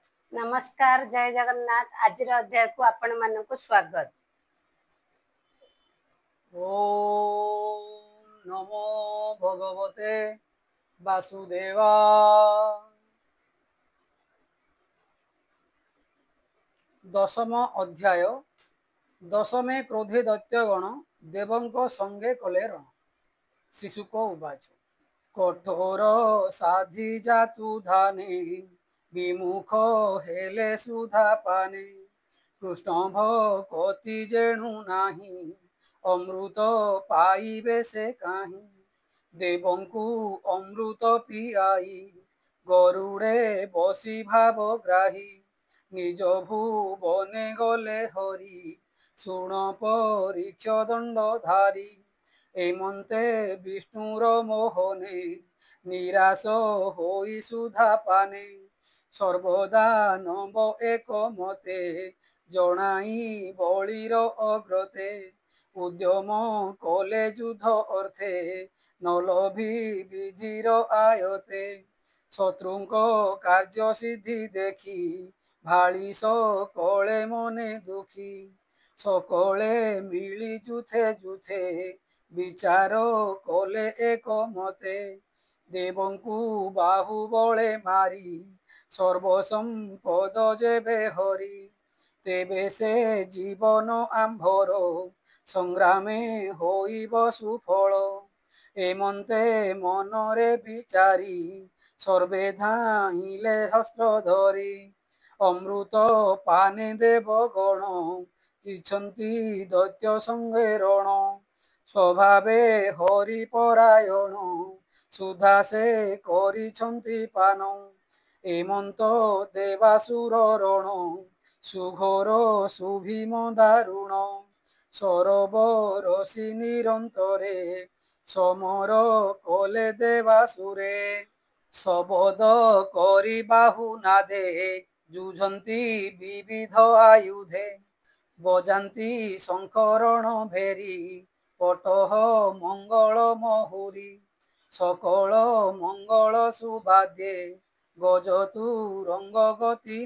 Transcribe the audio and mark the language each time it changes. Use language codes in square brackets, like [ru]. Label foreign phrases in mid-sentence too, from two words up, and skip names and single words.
[or] ନମସ୍କାର ଜୟ ଜଗନ୍ନାଥ। ଆଜି ଅଧ୍ୟାୟକୁ ଆପଣ ମାନଙ୍କ ସ୍ୱାଗତ। [sa] ओम नमो भगवते वासुदेवा। [or] ଦଶମ ଅଧ୍ୟାୟ। ଦଶମେ କ୍ରୋଧେ ଦୈତ୍ୟଗଣ ଦେବଙ୍କ ସଙ୍ଗେ କଲେ ରଣ। ଶ୍ରୀଶୁକ ଉବାଚ କଠୋର ସାଧି ଜାତୁ ଧାନେ ବିମୁଖ ହେଲେ ସୁଧା ପାନେ କୃଷ୍ଣ ଭକ୍ତି ଯେଣୁ ନାହିଁ ଅମୃତ ପାଇବେ ସେ କାହିଁ ଦେବଙ୍କୁ ଅମୃତ ପିଆଇ ଗରୁଡ଼େ ବସି ଭାବ ଗ୍ରାହୀ ନିଜ ଭୁବନେ ଗଲେ ହରି ଶୁଣ ପରୀକ୍ଷ ଦଣ୍ଡଧାରୀ ଏମନ୍ତେ ବିଷ୍ଣୁର ମୋହନେ ନିରାଶ ହୋଇ ସୁଧା ପାନେ ସର୍ବଦା ନବ ଏକ ମତେ ଜଣାଇ ବଳିର ଅଗ୍ରତେ ଉଦ୍ୟମ କଲେ ଯୁଦ୍ଧ ଅର୍ଥେ ନ ଲଭି ବିଧିର ଆୟତେ ଶତ୍ରୁଙ୍କ କାର୍ଯ୍ୟ ସିଦ୍ଧି ଦେଖି ଭାଳି ସକଳେ ମନେ ଦୁଃଖୀ ସକଳେ ମିଳି ଯୂଥେ ଯୂଥେ ବିଚାର କଲେ ଏକ ମତେ ଦେବଙ୍କୁ ବାହୁବଳେ ମାରି ସର୍ବସମ୍ପଦ ଯେବେ ହରି ତେବେ ସେ ଜୀବନ ଆମ୍ଭର ସଂଗ୍ରାମେ ହୋଇବ ସୁଫଳ ଏମନ୍ତେ ମନରେ ବିଚାରି ସର୍ବେ ଧାଇଁଲେ ହସ୍ତ୍ର ଧରି ଅମୃତ ପାନେ ଦେବଗଣ ଇଚ୍ଛନ୍ତି ଦୈତ୍ୟ ସଙ୍ଗେ ରଣ ସ୍ୱଭାବେ ହରିପରାୟଣ ସୁଧା ସେ କରିଛନ୍ତି ପାନ ଏମନ୍ତ ଦେବାସୁର ରଣ ସୁଘୋର ସୁଭୀମ ଦାରୁଣ ସରୋବରସି ନିରନ୍ତରେ ସମର କଲେ ଦେବାସୁରେ ଶବଦ କରି ବାହୁ ନାଦେ ଯୁଝନ୍ତି ବିବିଧ ଆୟୁଧେ ବଜାନ୍ତି ଶଙ୍କରଣ ଭେରୀ ପଟହ ମଙ୍ଗଳ ମହୁରୀ ସକଳ ମଙ୍ଗଳ ସୁବାଦ୍ୟେ ଗଜତୁ ରଙ୍ଗ ଗତି